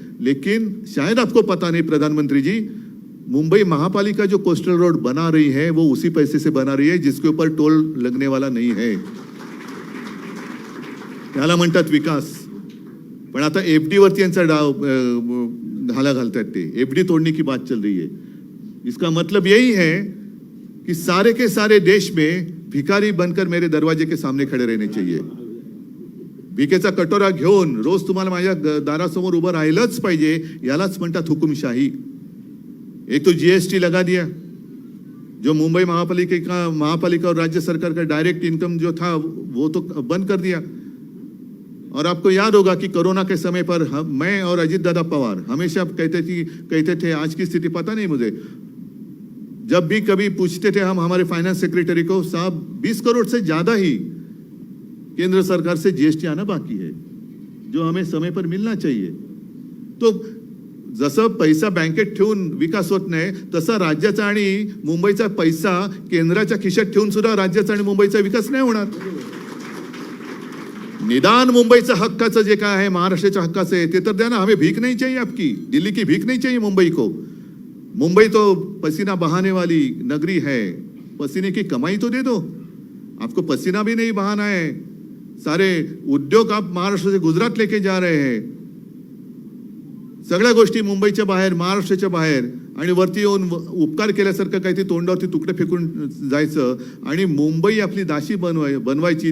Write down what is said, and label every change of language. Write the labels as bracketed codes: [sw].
[hi] लेकिन शायद आपको पता नहीं प्रधानमंत्री जी, मुंबई महापालिका जो कोस्टल रोड बना रही है वो उसी पैसे से बना रही है जिसके ऊपर टोल लगने वाला नहीं है। [mr] त्याला म्हणतात विकास। पण आता एफडी वरती यांचा डाव घाला घालतायत ते, [hi] एफडी तोड़ने की बात चल रही है। इसका मतलब यही है कि सारे के सारे देश में भिखारी बनकर मेरे दरवाजे के सामने खड़े रहने चाहिए। [mr] भिकेचा कटोरा घेऊन रोज तुम्हाला माझ्या दारासमोर उभं राहिलंच पाहिजे, यालाच म्हणतात हुकुमशाही। [hi] एक तो जीएसटी लगा दिया, जो मुंबई महापालिका और राज्य सरकार का डायरेक्ट इनकम जो था वो तो बंद कर दिया। और आपको याद होगा कि कोरोना के समय पर मैं और अजीत दादा पवार हमेशा कहते थे, आज की स्थिति पता नहीं मुझे, जब भी कभी पूछते थे हम हमारे फाइनेंस सेक्रेटरी को, साहब 20 करोड़ से ज्यादा ही केंद्र सरकार से जीएसटी आना बाकी है, जो हमें समय पर मिलना चाहिए। [mr] तो जसं पैसा बँकेत ठेवून विकास होत नाही, तसा राज्याचा आणि मुंबईचा पैसा केंद्राच्या खिशात ठेवून सुद्धा राज्याचा आणि मुंबईचा विकास नाही होणार। निदान मुंबईचा हक्काचं जे काय आहे, महाराष्ट्राच्या हक्काचं आहे ते तर द्या ना। [hi] हमें भीख नहीं चाहिए आपकी, दिल्ली की भीख नहीं चाहिए मुंबई को। मुंबई तो पसीना बहाने वाली नगरी है, पसीने की कमाई तो दे दो। आपको पसीना भी नहीं बहाना है, सारे उद्योग आप महाराष्ट्र से गुजरात लेके जा रहे हैं, [mr] सगळ्या गोष्टी मुंबईच्या बाहेर, महाराष्ट्राच्या बाहेर, आणि वरती येऊन उपकार केल्यासारखं काही ते तोंडावरती तुकडे फेकून जायचं आणि मुंबई आपली दाशी बनवायची।